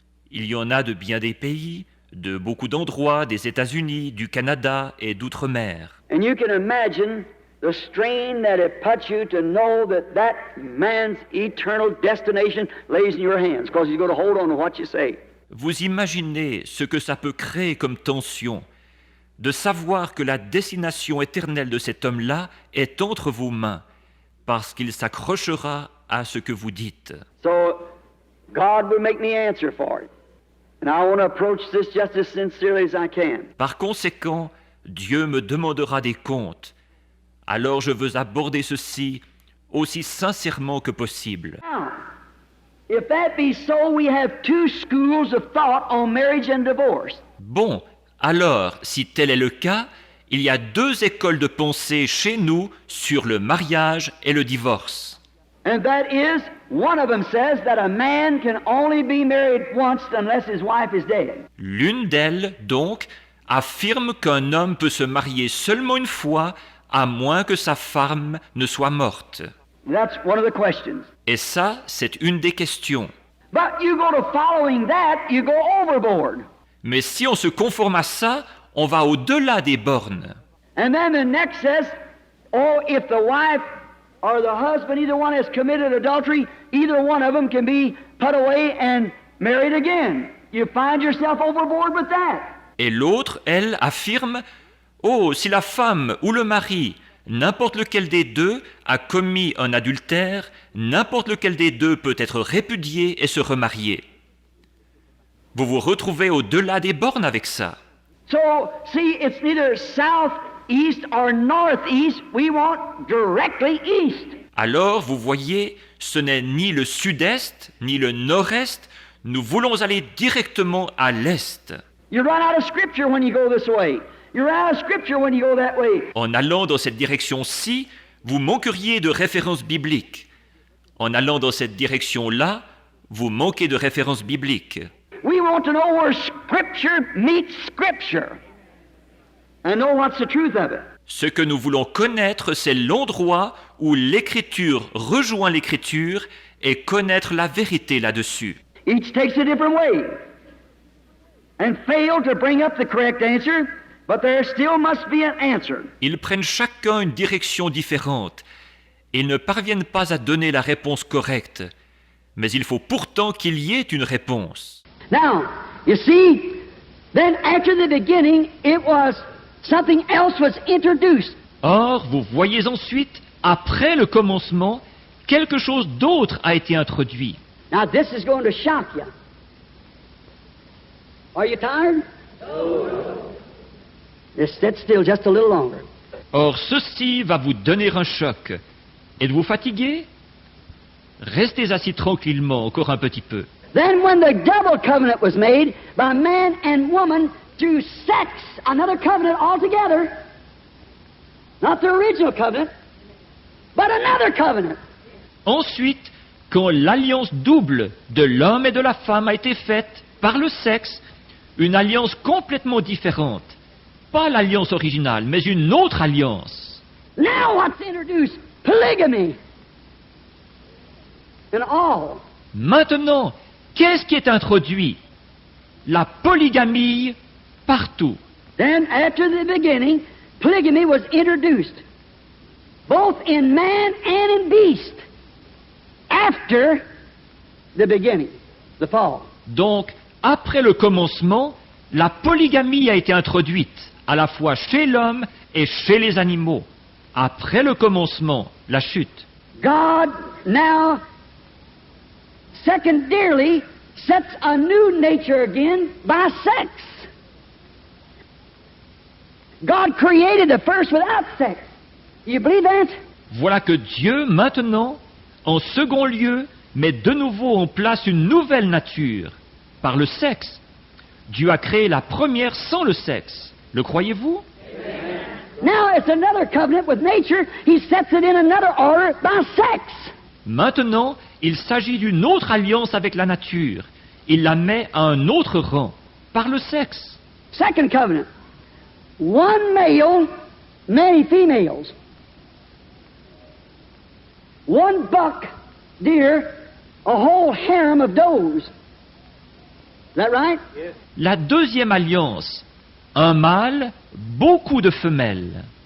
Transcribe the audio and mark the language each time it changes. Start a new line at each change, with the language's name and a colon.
French: Il y en a de bien des pays, de beaucoup d'endroits, des États-Unis, du Canada et d'outre-mer.
English: And you can imagine the strain that it puts you to know that that man's eternal destination lays in your hands, because he's going to hold on to what you say.
French: Vous imaginez ce que ça peut créer comme tension, de savoir que la destination éternelle de cet homme-là est entre vos mains, parce qu'il s'accrochera à ce que vous dites.
English: So, God will make me answer for it. And I want to approach this just as sincerely as I can.
French: Par conséquent, Dieu me demandera des comptes. Alors je veux aborder ceci aussi sincèrement que possible.
English: Now, if that be so, we have two schools of thought on marriage and divorce.
French: Bon, alors, si tel est le cas, il y a deux écoles de pensée chez nous sur le mariage et le divorce.
English: And that is, one of them says that a man can only be married once unless his wife is dead.
French: L'une d'elles, donc, affirme qu'un homme peut se marier seulement une fois, à moins que sa femme ne soit morte.
English: That's one of the questions.
French: Et ça, c'est une des questions.
English: But you go to following that, you go overboard.
French: Mais si on se conforme à ça, on va au-delà des bornes.
English: And then the next says, oh, if the wife or the husband, either one has committed adultery, either one of them can be put away and married again. You find yourself overboard with that.
French: Et l'autre, elle, affirme, oh, si la femme ou le mari, n'importe lequel des deux, a commis un adultère, n'importe lequel des deux peut être répudié et se remarier. Vous vous retrouvez au-delà des bornes avec ça.
English: So, see, it's neither south, east or northeast. We want directly east.
French: Alors, vous voyez, ce n'est ni le sud-est, ni le nord-est, nous voulons aller directement à l'est.
English: You run out of scripture when you go this way. You run out of scripture when you go that way.
French: En allant dans cette direction-ci, vous manqueriez de références bibliques. En allant dans cette direction-là, vous manquez de références bibliques.
English: We want to know where scripture meets scripture and know what's the truth of it.
French: Ce que nous voulons connaître, c'est l'endroit où l'écriture rejoint l'écriture et connaître la vérité là-dessus.
English: Each takes a different way and fail to bring up the correct answer, but there still must be an answer.
French: Ils prennent chacun une direction différente et ne parviennent pas à donner la réponse correcte. Mais il faut pourtant qu'il y ait une réponse.
English: Now, you see, then after the beginning, it was something else was introduced.
French: Or, vous voyez ensuite, après le commencement, quelque chose d'autre a été introduit.
English: Now, this is going to shock you. Are you tired? Just sit still just a little longer.
French: Or, ceci va vous donner un choc. Êtes-vous fatigué? Restez assis tranquillement encore un petit peu.
English: Then when the double covenant was made by man and woman through sex, another covenant altogether, not the original covenant, but another covenant.
French: Ensuite, quand l'alliance double de l'homme et de la femme a été faite par le sexe, une alliance complètement différente. Pas l'alliance originale, mais une autre alliance.
English: Now what's introduced? Polygamy. In all.
French: Maintenant, qu'est-ce qui est introduit? La polygamie partout.
English: Then, after the beginning, polygamy was introduced, both in man and in beast, after the beginning, the fall.
French: Donc, après le commencement, la polygamie a été introduite, à la fois chez l'homme et chez les animaux. Après le commencement, la chute.
English: God now secondarily sets a new nature again by sex. God created the first without sex. You believe that?
French: Voilà que Dieu, maintenant, en second lieu, met de nouveau en place une nouvelle nature, par le sexe. Dieu a créé la première sans le sexe. Le croyez-vous?
English: Now it's another covenant with nature. He sets it in another order by sex.
French: Maintenant, il s'agit d'une autre alliance avec la nature. Il la met à un autre rang, par le sexe.
English: Second covenant. One male, many females. One buck deer, a whole harem of does. Is that right? Yes.
French: La deuxième alliance. Un mâle, beaucoup de femelles.